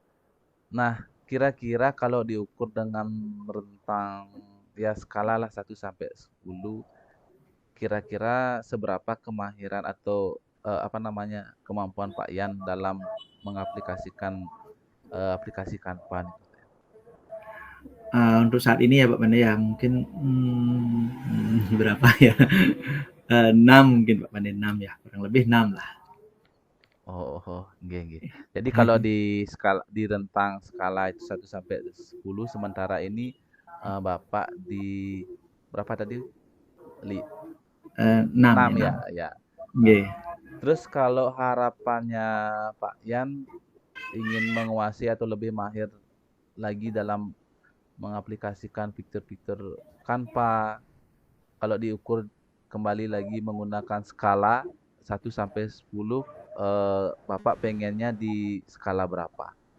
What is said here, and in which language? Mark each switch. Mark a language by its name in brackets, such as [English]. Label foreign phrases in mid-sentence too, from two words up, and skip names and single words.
[Indonesian] Nah, kira-kira kalau diukur dengan rentang ya skala lah 1 sampai 10, kira-kira seberapa kemahiran atau apa namanya kemampuan Pak Yan dalam mengaplikasikan aplikasi Kanban itu? Untuk saat ini ya Pak Pandey ya mungkin berapa ya? 6 mungkin Pak Pandey, 6 ya, kurang lebih 6 lah. [Javanese] Oh, oh, nggih, nggih. [Indonesian] Jadi kalau di rentang skala itu 1 sampai 10, sementara ini Bapak di berapa tadi? 6 ya, 6 ya, 6. ya. [Javanese] Nggih. [Indonesian] Terus kalau harapannya Pak Yan ingin menguasai atau lebih mahir lagi dalam mengaplikasikan fitur-fitur Canva, kalau diukur kembali lagi menggunakan skala 1 sampai 10, Bapak pengennya di skala berapa?